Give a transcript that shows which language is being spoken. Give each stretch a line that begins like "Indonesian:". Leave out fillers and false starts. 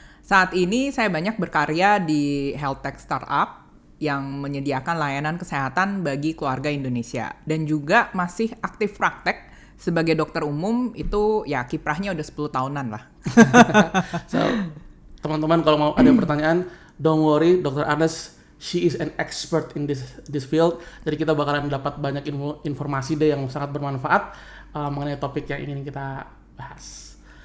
Indonesian: Saat ini saya banyak berkarya di health tech startup yang menyediakan layanan kesehatan bagi keluarga Indonesia. Dan juga masih aktif praktek sebagai dokter umum, itu ya kiprahnya udah 10 tahunan lah. So, teman-teman kalau mau ada pertanyaan,
English: don't worry,
Indonesian: Dr.
English: Agnes, she is an expert in this field.
Indonesian: Jadi kita bakalan dapat banyak informasi deh yang sangat bermanfaat mengenai topik yang ingin kita bahas.